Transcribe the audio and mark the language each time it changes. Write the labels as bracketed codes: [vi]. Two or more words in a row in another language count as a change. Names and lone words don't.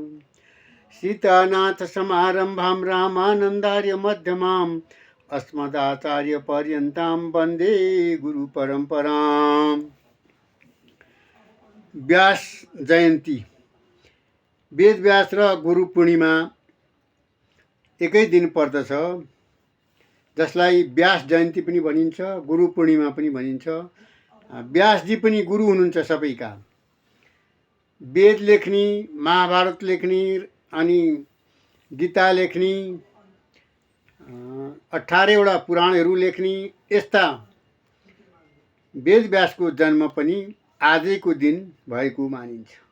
[sa] सीतानाथ समारंभां रामानंदार्य मध्यमाम् अस्मदाचार्य पर्यन्तां वन्दे गुरु परम्पराम्। [ne] व्यास जयन्ती, वेद व्यास र गुरु पूर्णिमा एकै दिन पर्दछ, जसलाई व्यास जयन्ती पनि भनिन्छ, गुरु पूर्णिमा पनि भनिन्छ। व्यासजी पनि गुरु हुनुहुन्छ सबैका। वेद लेख्ने, महाभारत लेख्ने अनि गीता लेख्ने, 18वटा पुराणहरू लेख्ने यस्ता वेद व्यासको जन्म पनि आजैको दिन भएको मानिन्छ।